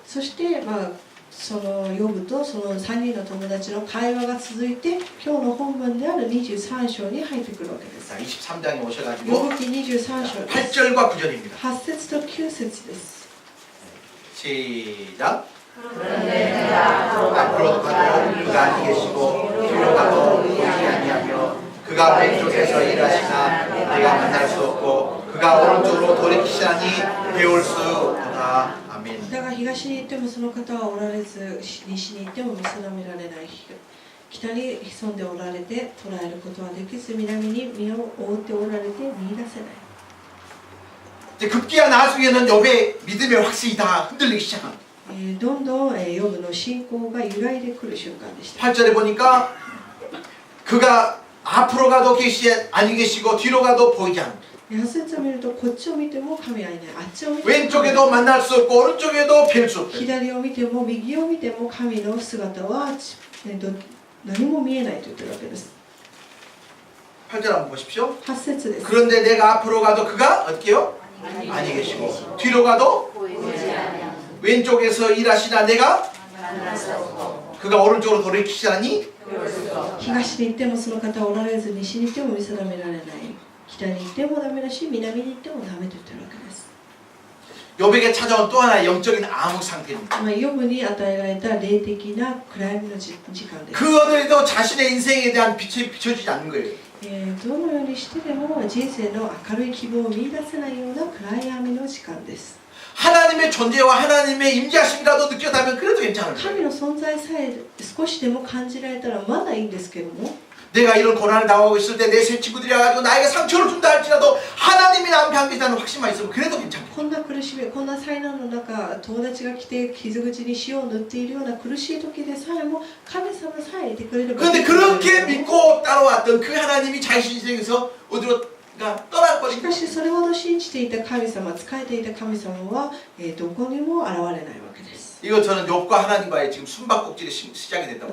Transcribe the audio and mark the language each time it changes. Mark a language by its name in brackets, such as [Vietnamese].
[Japanese] そしてそのヨブとその3人の友達の会話が続いて今日の本文である23章に入ってくるわけです。 [Korean] 자, 23장에 [Japanese] ヨ [Korean] 오셔가지고 [Japanese] ブ記23章です。 [Korean] 8절과 9절입니다. [Japanese] 8節と9節です。 [Korean] 시작. 앞으로 가도 그가 아니 계시고 뒤로 가도 보이지 아니하며 그가 왼쪽에서 일하시나 내가 만날 수 없고 그가 오른쪽으로 돌이키시나니 배울 수 없다. 아멘. [Japanese] だが東に行ってもその方はおられず西に行っても見定められない。北に潜んでおられて捉えることはできず南に身を覆っておられて見出せない。 [Korean] 이제 급기야 나중에는 욥의 믿음의 확신이 다 흔들리기 시작합니다. [Japanese] どんどんヨブの信仰が揺らいでくる瞬間でした。 [Korean] 8절에 보니까 그가 앞으로 가도 아니 계시고 뒤로 가도 보이지 않고 [Japanese] 8節を見るとこっちを見ても神はいないあっちを見ても [Korean] 왼쪽에도 만날 수 없고 오른쪽에도 뵐 수 없고 [Japanese] 左を見ても右を見ても神の姿は何も見えないと言ってるわけです。 [Korean] 8절 한번 보십시오. [Japanese] 8節です。 [Korean] 그런데 내가 앞으로 가도 그가 어떻게 해요? 아니 계시고 뒤로 가도 왼쪽에서 일하시나 내가 그가 오른쪽으로 돌이키시나니 [Japanese] 東に行ってもその方はおられず西に行っても見定められない北に行ってもダメだし南に行ってもダメと言ってるわけです。 [Korean] 욥에게 찾아온 또 하나의 영적인 암흑 상태입니다. [Japanese] ヨブに与えられた霊的な暗闇の時間です。 [Korean] 그 어디에도 자신의 인생에 대한 빛이 비춰지지 않는 거예요. [Japanese] どのようにしてでも人生の明るい希望を見出せないような暗闇の時間です。 [Korean] 하나님의 존재와 하나님의 임재하심이라도 느꼈다면 그래도 괜찮을 [Japanese] 神 [Korean] 거예요. [Japanese] の存在さえ少しでも感じられたらまだいいんですけども [Korean] 내가 이런 고난을 당하고 있을 때 내 세 친구들이 와가지고 나에게 상처를 준다 할지라도 하나님이 나와 함께 계시다는 확신만 있으면 그래도 괜찮고 [Japanese] こんな苦しみこんな災難の中友達が来て傷口に塩を塗っているような苦しい時でさえも神様さえいてくれれば [Korean] 그런데 그렇게 믿고 따라왔던 그 하나님이 자신 인생에서 어디로 떠나버린 [Japanese] しかしそれほど信じていた神様仕えていた神様はどこにも現れないわけです。 [Korean] 이거 저는 욥과 하나님과의 지금 숨바꼭질이 시작이 됐다고